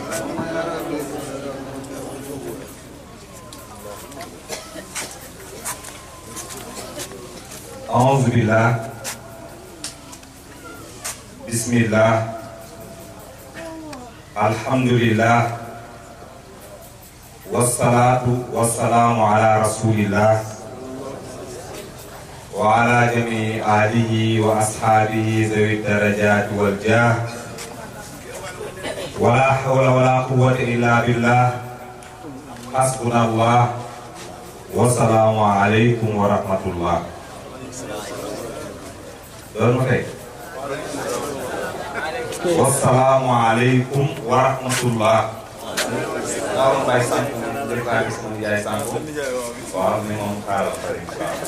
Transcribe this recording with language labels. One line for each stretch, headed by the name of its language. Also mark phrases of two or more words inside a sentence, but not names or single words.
Arabic: أعوذ بالله بسم الله الحمد لله والصلاة والسلام على رسول الله وعلى جميع آله وأصحابه ذوي الدرجات والجاه ولا حول ولا قوة إلا بالله حسبنا الله والسلام عليكم ورحمة الله.
Wolof: doon ma kay
Arabic: والسلام عليكم ورحمة الله.
Wolof: waaw Mbaye sant jërëjëf gis nañu yaay sant waaw ni moom xaaral pare
Arabic: إن شاء الله.